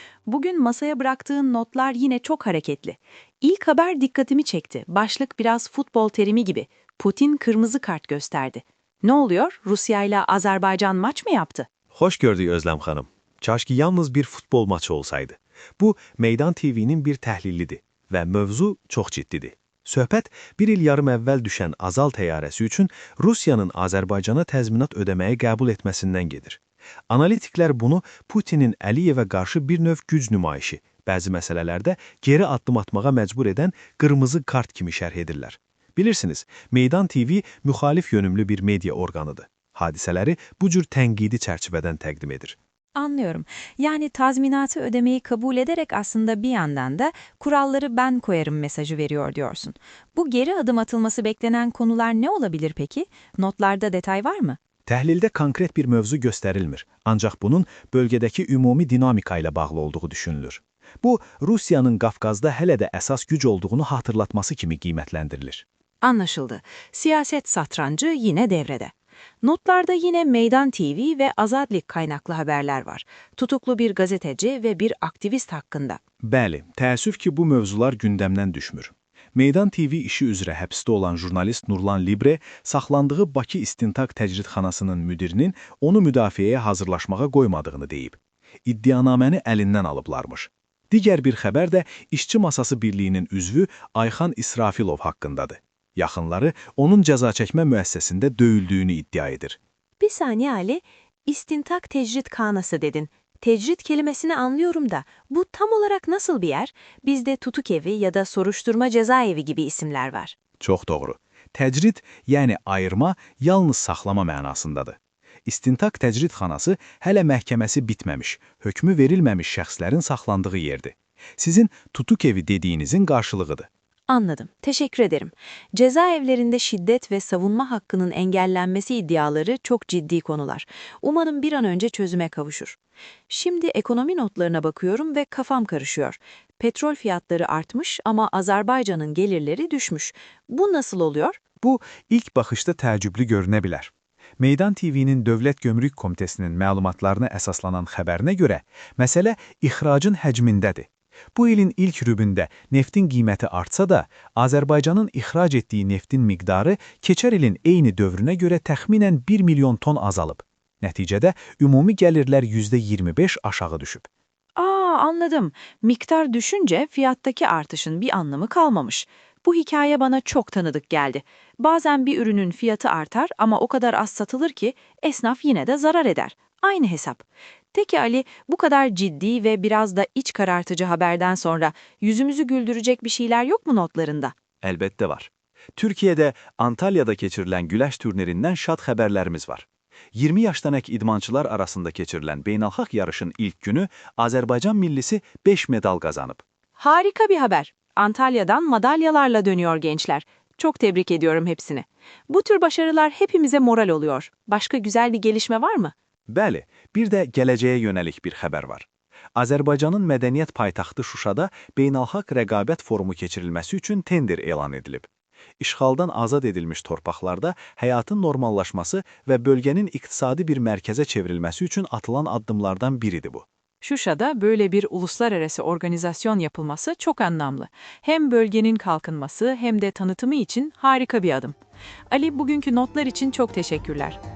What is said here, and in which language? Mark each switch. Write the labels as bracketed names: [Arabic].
[Turkish] Bugün masaya bıraktığın notlar yine çok hareketli. İlk haber dikkatimi çekti. Başlık biraz futbol terimi gibi. Putin kırmızı kart gösterdi. Ne oluyor? Rusya ile Azerbaycan maç mı yaptı? [Azerbaijani] Hoş gördük Özlem Hanım. Kaşki yalnız bir futbol maçı olsaydı. Bu Meydan TV'nin bir təhlilidir və mövzu çox ciddidir. Söhbət bir il yarım əvvəl düşən Azal təyyarəsi üçün Rusiyanın Azərbaycana təzminat ödəməyi qəbul etməsindən gedir. Analitiklər bunu Putinin Əliyevə qarşı bir növ güc nümayişi, bəzi məsələlərdə geri addım atmağa məcbur edən qırmızı kart kimi şərh edirlər. Bilirsiniz, Meydan TV müxalif yönümlü bir media orqanıdır. Hadisələri bu cür tənqidi çərçivədən təqdim edir. [Turkish] Anlıyorum. Yani tazminatı ödemeyi kabul ederek aslında bir yandan da kuralları ben koyarım mesajı veriyor diyorsun. Bu geri adım atılması beklenen konular ne olabilir peki? Notlarda detay var mı? [Azerbaijani] Təhlildə konkret bir mövzu göstərilmir, ancaq bunun bölgədəki ümumi dinamika ilə bağlı olduğu düşünülür. Bu, Rusiyanın Qafqazda hələ də əsas güc olduğunu hatırlatması kimi qiymətləndirilir. [Turkish] Anlaşıldı. Siyaset satrancı yine devrede. Notlarda yine Meydan TV ve Azadlik kaynaklı haberler var. Tutuklu bir gazeteci ve bir aktivist hakkında. [Azerbaijani] Bəli, təəssüf ki, bu mövzular gündəmdən düşmür. Meydan TV işi üzrə həbsdə olan jurnalist Nurlan Libre saxlandığı Bakı İstintaq Təcridxanasının müdirinin onu müdafiəyə hazırlaşmağa qoymadığını deyib. İddianaməni əlindən alıblarmış. Digər bir xəbər də İşçi Masası Birliyinin üzvü Ayxan İsrafilov haqqındadır. Yaxınları onun cəza çəkmə müəssisəsində döyüldüyünü iddia edir. [Turkish] Bir saniye Ali, İstintak Tecrit Khanası dedin. Tecrit kelimesini anlıyorum da bu tam olarak nasıl bir yer? Bizde tutuk evi ya da soruşturma cezaevi gibi isimler var. [Azerbaijani] Çox doğru. Təcrid, yəni ayırma, yalnız saxlama mənasındadır. İstintaq Təcridxanası hələ məhkəməsi bitməmiş, hökmü verilməmiş şəxslərin saxlandığı yerdir. Sizin tutuk evi dediyinizin qarşılığıdır. [Turkish] Anladım. Teşekkür ederim. Cezaevlerinde şiddet ve savunma hakkının engellenmesi iddiaları çok ciddi konular. Umarım bir an önce çözüme kavuşur. Şimdi ekonomi notlarına bakıyorum ve kafam karışıyor. Petrol fiyatları artmış ama Azerbaycan'ın gelirleri düşmüş. Bu nasıl oluyor? [Azerbaijani] Bu, ilk baxışda təəccüblü görünə bilər. Meydan TV'nin Dövlət Gömrük Komitəsinin məlumatlarına əsaslanan xəbərinə görə, məsələ ixracın həcmindədir. Bu ilin ilk rübündə neftin qiyməti artsa da, Azərbaycanın ixrac etdiyi neftin miqdarı keçər ilin eyni dövrünə görə təxminən 1 milyon ton azalıb. Nəticədə ümumi gəlirlər %25 aşağı düşüb. [Turkish] Anladım. Miktar düşünce fiyattaki artışın bir anlamı kalmamış. Bu hikaye bana çok tanıdık geldi. Bazen bir ürünün fiyatı artar ama o kadar az satılır ki esnaf yine de zarar eder. Aynı hesap. Peki Ali, bu kadar ciddi ve biraz da iç karartıcı haberden sonra yüzümüzü güldürecek bir şeyler yok mu notlarında? [Azerbaijani] Əlbəttə var. Türkiyədə, Antalya'da keçirilən güləş turnirindən şad xəbərlərimiz var. 20 yaşdanak idmançılar arasında keçirilən beynəlxalq yarışın ilk günü Azərbaycan millisi 5 medal qazanıb. [Turkish] Harika bir haber. Antalya'dan madalyalarla dönüyor gençler. Çok tebrik ediyorum hepsini. Bu tür başarılar hepimize moral oluyor. Başka güzel bir gelişme var mı? [Azerbaijani] Bəli, bir də gələcəyə yönəlik bir xəbər var. Azərbaycanın mədəniyyət paytaxtı Şuşada beynəlxalq rəqabət forumu keçirilməsi üçün tender elan edilib. İşğaldan azad edilmiş torpaqlarda həyatın normallaşması və bölgənin iqtisadi bir mərkəzə çevrilməsi üçün atılan addımlardan biridir bu. [Turkish] Şuşa'da böyle bir uluslararası organizasyon yapılması çok anlamlı. Hem bölgenin kalkınması hem de tanıtımı için harika bir adım. Ali, bugünkü notlar için çok teşekkürler.